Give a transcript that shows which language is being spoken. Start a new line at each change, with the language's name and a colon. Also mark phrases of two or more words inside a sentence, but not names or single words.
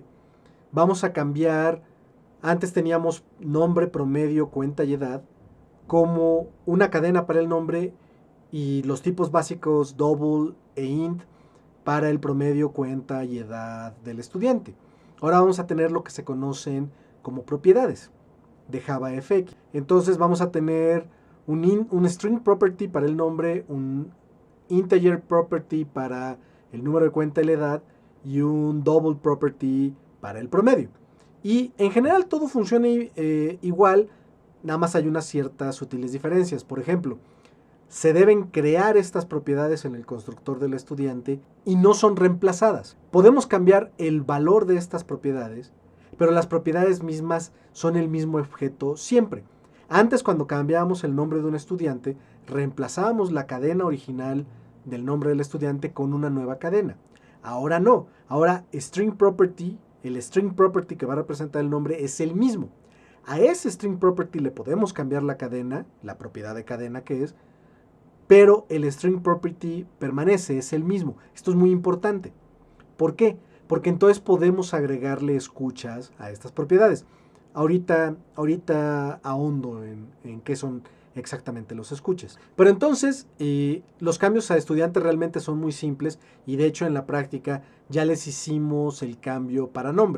Spanish: Vamos a cambiar, antes teníamos nombre, promedio, cuenta y edad, como una cadena para el nombre y los tipos básicos double e int para el promedio, cuenta y edad del estudiante. Ahora vamos a tener lo que se conocen como propiedades de JavaFX. Entonces vamos a tener un
English: string property
Spanish: para el nombre, un
English: integer property
Spanish: para el número de cuenta y la edad y un
English: double property
Spanish: para el promedio. Y en general todo funciona igual, nada más hay unas ciertas sutiles diferencias. Por ejemplo, se deben crear estas propiedades en el constructor del estudiante y no son reemplazadas. Podemos cambiar el valor de estas propiedades, pero las propiedades mismas son el mismo objeto siempre. Antes, cuando cambiábamos el nombre de un estudiante, reemplazábamos la cadena original del nombre del estudiante con una nueva cadena. Ahora no. Ahora el
English: string property
Spanish: que va a representar el nombre es el mismo. A ese
English: string property
Spanish: le podemos cambiar la cadena, la propiedad de cadena que es, pero el
English: string property
Spanish: permanece, es el mismo. Esto es muy importante. ¿Por qué? Porque entonces podemos agregarle escuchas a estas propiedades. Ahorita ahondo en exactamente los escuches. Pero entonces, los cambios a estudiante realmente son muy simples y de hecho en la práctica ya les hicimos el cambio para nombre.